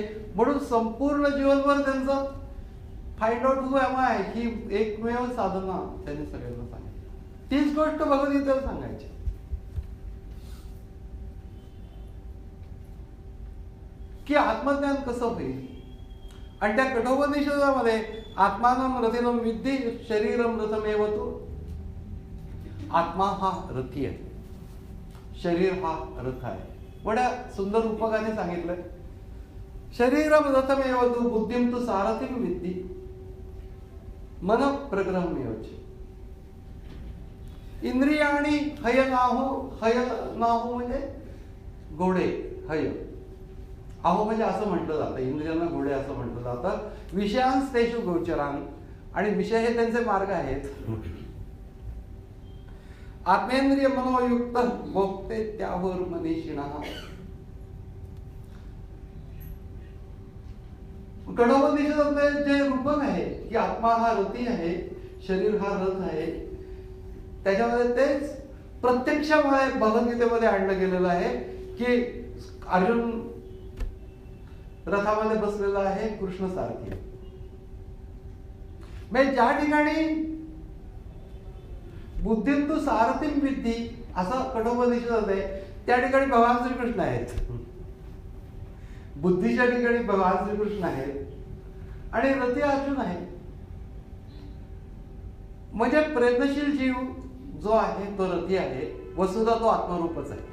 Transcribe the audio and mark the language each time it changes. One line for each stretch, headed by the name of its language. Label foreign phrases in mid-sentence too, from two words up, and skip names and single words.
Marathi: म्हणून संपूर्ण जीवनभर त्यांचं
English: find out who am I
Marathi: ही एकमेव साधना त्यांनी सगळ्यांना सांगितली. तीच गोष्ट भगवद्गीतेला सांगायची की आत्मज्ञान कसं होईल. आणि त्या कठोपनिषदामध्ये
Sanskrit: आत्मानं रथिनं विद्धी शरीरम रथमेव तु.
Marathi: आत्मा हा रथी आहे, शरीर हा रथ आहे. बड्या सुंदर रूपकाने सांगितलंय.
Sanskrit: शरीरम रथमेव तु बुद्धिम तु सारथिम विद्धी मन प्रग्रहम योच. इंद्रियाणी हय नाहू
Marathi: म्हणजे घोडे, हय अहो म्हणजे असं म्हटलं जातं, इंद्रियांना घोडे असं म्हटलं जातं.
Sanskrit: विषयांस तेषु गोचरान,
Marathi: आणि विषय हे त्यांचे मार्ग आहेत.
Sanskrit: आत्मेंद्रिय मनोयुक्त भोगते त्यावर मनीषिणः.
Marathi: कठोपनिषदातले जे रूपक आहे की आत्मा हा रथी आहे, शरीर हा रथ आहे, त्याच्यामध्ये तेच प्रत्यक्षामध्ये भगवद्गीतेमध्ये आणलं गेलेलं आहे की अर्जुन रथामध्ये बसलेला आहे, कृष्ण सारथी आहे. म्हणजे ज्या ठिकाणी
Sanskrit: बुद्धिम तु सारथिम विद्धी
Marathi: असं कठोपनिषद आहे, त्या ठिकाणी भगवान श्रीकृष्ण आहेत. बुद्धीच्या ठिकाणी भगवान श्रीकृष्ण आहेत आणि रथी अर्जुन आहे. म्हणजे प्रयत्नशील जीव जो आहे तो रथी आहे, वस्तुतः तो आत्मरूपच आहे.